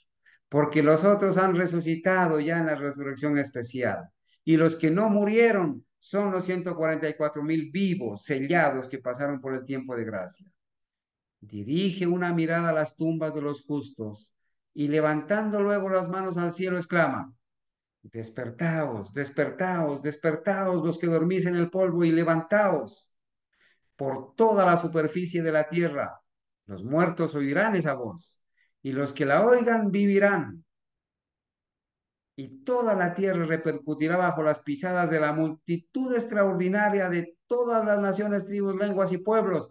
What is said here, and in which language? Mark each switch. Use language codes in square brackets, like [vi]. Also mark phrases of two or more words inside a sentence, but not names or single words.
[es] Porque los otros han resucitado ya en la resurrección especial. Y los que no murieron son los 144,000 vivos, sellados, que pasaron por el tiempo de gracia. Dirige una mirada a las tumbas de los justos y levantando luego las manos al cielo exclama, despertaos, despertaos, despertaos los que dormís en el polvo y levantaos por toda la superficie de la tierra. Los muertos oirán esa voz y los que la oigan vivirán. Y toda la tierra repercutirá bajo las pisadas de la multitud extraordinaria de todas las naciones, tribus, lenguas y pueblos.